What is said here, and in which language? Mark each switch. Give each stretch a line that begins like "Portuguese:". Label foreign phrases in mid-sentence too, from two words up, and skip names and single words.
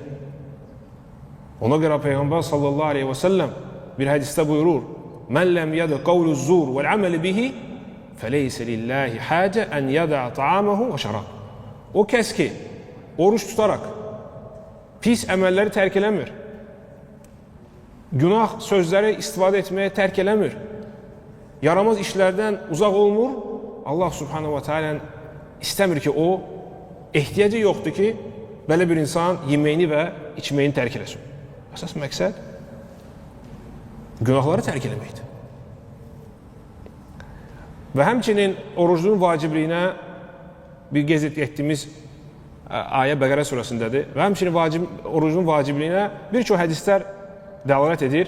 Azerbaijani: Ona görə Peyğəmbər
Arabic: صلى الله عليه وسلم
Azerbaijani: bir hədisdə buyurur,
Arabic: من لم يدع قول الزور والعمل به فليس لله حاجة أن يدع طعامه وشرابه.
Azerbaijani: O kəs ki, oruç tutaraq pis əməlləri tərk eləmir, günah sözləri istifadə etməyə tərk eləmir, yaramaz işlərdən uzaq olmur, Allah
Arabic: سبحانه وتعالى
Azerbaijani: istəmir ki, o ehtiyacı yoxdur ki, belə bir insan yeməyini və içməyini tərk eləsin. Əsas məqsəd günahları tərk eləməkdir. Və həmçinin orucluğun vacibliyinə bir qeyd etdiyimiz ayə Bəqərə surəsindədir və həmçinin orucluğun vacibliyinə bir çox hədislər dəlalət edir.